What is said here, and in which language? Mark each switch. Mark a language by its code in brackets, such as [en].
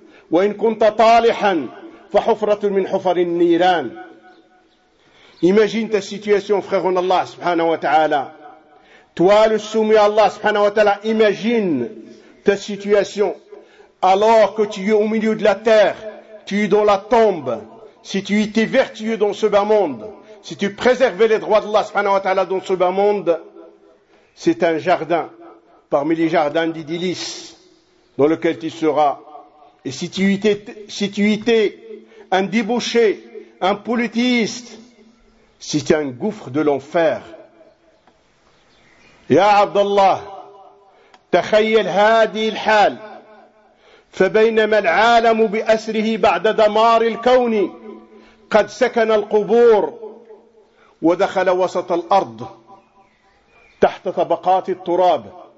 [ar] وإن كنت طالحا فحفرة من حفر النيران. [fr] Imagine ta situation, frère en Allah subhanahu wa ta'ala. Toi le soumis à Allah subhanahu wa ta'ala, imagine ta situation alors que tu es au milieu de la terre, tu es dans la tombe. Si tu étais vertueux dans ce bas monde, si tu préservais les droits d'Allah subhanahu wa ta'ala dans ce bas monde, c'est un jardin parmi les jardins d'idylis dans lequel tu seras. Et si tu étais un débauché, un polythéiste, si tu es un gouffre de l'enfer. [ar] Ya Abdallah, تخيل هذه الحال فبينما العالم بأسره بعد دمار الكون قد سكن القبور ودخل وسط الأرض تحت طبقات التراب